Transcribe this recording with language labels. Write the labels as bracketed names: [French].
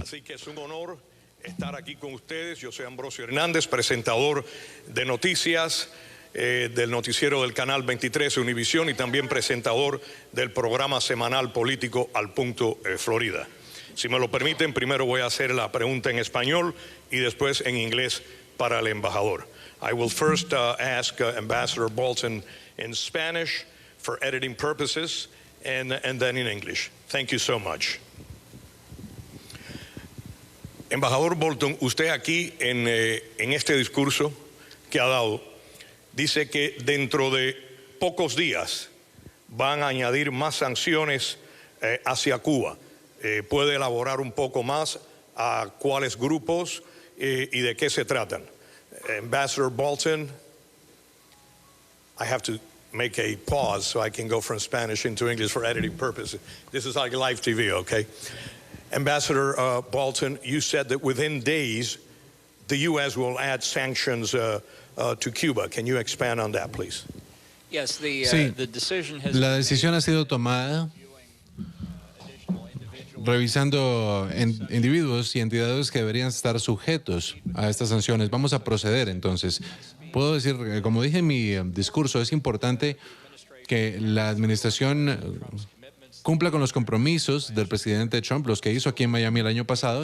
[Spanish] Así que es un honor estar aquí con ustedes. Yo soy Ambrosio Hernández, presentador de noticias del noticiero del Canal 23 Univisión y también presentador del programa semanal político Al Punto Florida. Si me lo permiten, primero voy a hacer la pregunta en español y después en inglés para el embajador. [English] I will first ask Ambassador Bolton in Spanish for editing purposes and then in English. Thank you so much. [Spanish] Embajador Bolton, usted aquí en este discurso que ha dado dice que dentro de pocos días van a añadir más sanciones hacia Cuba. ¿Puede elaborar un poco más a cuáles grupos y de qué se tratan? [English] Ambassador Bolton, I have to make a pause so I can go from Spanish into English for editing purposes. This is like live TV, okay? Ambassador Bolton, you said that within days the U.S. will add sanctions to Cuba. Can you expand on that, please? Yes, [Spanish] Sí, [English] the decision has [Spanish] la decisión ha sido tomada revisando individuos y entidades que deberían estar sujetos a estas sanciones. Vamos a proceder entonces. Puedo decir, como dije en mi discurso, es importante que la administración cumpla con los compromisos del presidente Trump, los que hizo aquí en Miami el año pasado.